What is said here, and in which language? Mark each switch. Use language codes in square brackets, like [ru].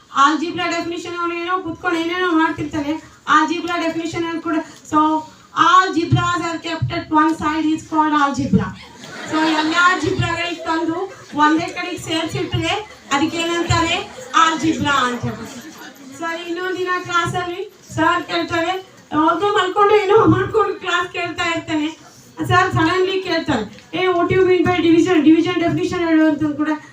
[kn] Algebra definition ಅವನು ಏನೋ ಕುತ್ಕೊಂಡು ಏನೇನೋ ಮಾಡ್ತಿರ್ತಾನೆ, ಆಲ್ಜಿಬ್ರಾ ಡೆಫಿನಿಷನ್ ಕೂಡ. [en] So algebras are kept at one side is called algebra. [kn] So ಎಲ್ಲ ಜಿಬ್ರಾಗಳಿಗೆ ತಂದು ಒಂದೇ ಕಡೆಗೆ ಸೇರಿಸಿಟ್ರೆ ಅದಕ್ಕೆ ಏನಂತಾರೆ ಆಲ್ಜಿಬ್ರಾ ಅಂತ ಹೇಳ್ಬಿಟ್ಟು. ಸೊ ಇನ್ನೊಂದಿನ ಕ್ಲಾಸಲ್ಲಿ ಸೊ ಸರ್ ಕೇಳ್ತಾರೆ, ಅವ್ರದ್ದು ಮಲ್ಕೊಂಡು ಏನೋ ಮಾಡ್ಕೊಂಡು ಕ್ಲಾಸ್ ಕೇಳ್ತಾ ಇರ್ತಾನೆ. ಸರ್ ಸಡನ್ಲಿ ಕೇಳ್ತಾರೆ, [en] what you mean by division definition [kn] ಹೇಳು ಅಂತ ಕೂಡ.